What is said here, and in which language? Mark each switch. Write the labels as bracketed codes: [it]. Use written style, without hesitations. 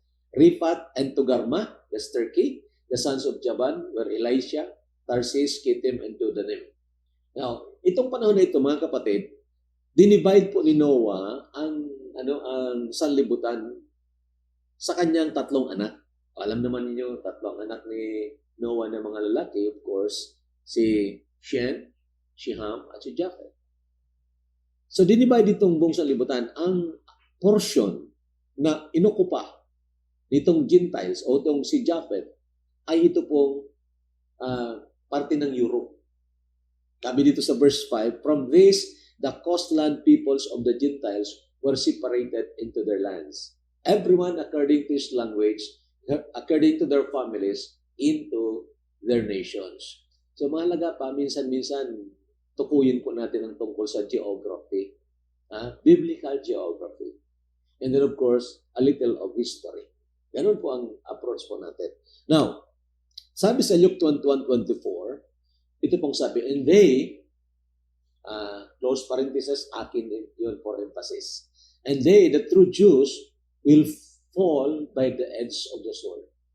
[en] Rifat and Togarmah, that's Turkey. The sons of Javan were Elisha, Tarsis, Kittim, and Dodanim. [tl] Now, itong panahon na ito, mga kapatid, dinivide po ni Noah ang sanlibutan sa kanyang tatlong anak. Alam naman niyo, tatlong anak ni Noah na mga lalaki, [en] of course, [tl] si Shem, si Ham, at si Japheth. So, dinivide itong buong sanlibutan. Ang portion na inukupa nitong Gentiles o itong si Japheth ay ito pong parte ng Europe. Sabi dito sa verse 5, [en] from this, the coastland peoples of the Gentiles were separated into their lands. Everyone according to his language, according to their families, into their nations. [tl] So mahalaga pa, minsan-minsan, tukuyin po natin ang tungkol sa geography. [en] Biblical geography. And then of course, a little of history. [tl] Ganun po ang approach po natin. [en] Now, [tl] sabi sa Luke 21:24, ito pong sabi, [en] and they, close parenthesis, [tl] akin yun [en] for emphasis, and they, the true Jews, will fall by the edge of the sword.